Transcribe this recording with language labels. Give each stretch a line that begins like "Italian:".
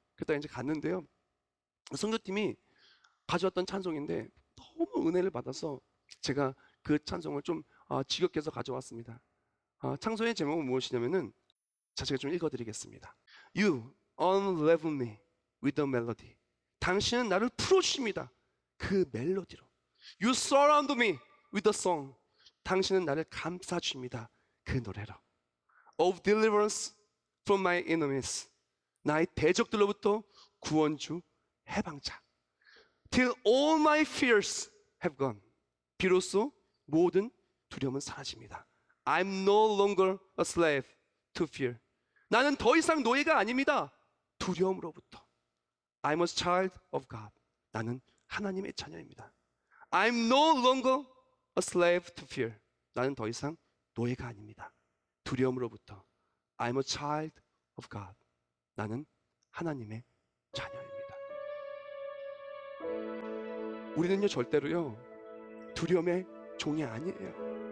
Korean: 그때 이제 갔는데요, 선교팀이 가져왔던 찬송인데 너무 은혜를 받아서 제가 그 찬송을 좀 직역해서 가져왔습니다. 찬송의 제목은 무엇이냐면은, 제가 좀 읽어드리겠습니다.
English: You unravel me with a melody.
Korean: 당신은 나를 풀어주십니다. 그 멜로디로.
English: You surround me with a song.
Korean: 당신은 나를 감싸주십니다. 그 노래로.
English: Of deliverance from my enemies.
Korean: 나의 대적들로부터 구원주, 해방자.
English: Till all my fears have gone.
Korean: 비로소 모든 두려움은 사라집니다.
English: I'm no longer a slave to fear.
Korean: 나는 더 이상 노예가 아닙니다. 두려움으로부터.
English: I'm a child of God.
Korean: 나는 하나님의 자녀입니다.
English: I'm no longer a slave to fear.
Korean: 나는 더 이상 노예가 아닙니다. 두려움으로부터.
English: I'm a child of God.
Korean: 나는 하나님의 자녀입니다. 우리는요 절대로요 두려움의 종이 아니에요.